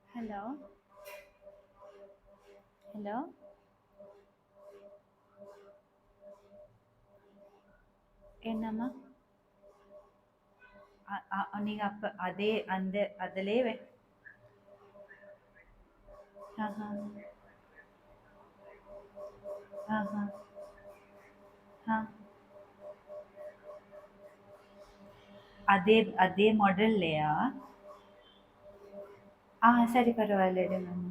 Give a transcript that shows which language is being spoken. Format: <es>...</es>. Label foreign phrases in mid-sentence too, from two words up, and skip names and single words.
<ta>Hello? Hello? என்னம்மா நீங்க அப்ப அதே அந்த அதிலே ஆஹா ஆஹா ஆ அதே அதே மாடல்லேயா?</ta> <te>సరే పర్వాలేదమ్మా.</te>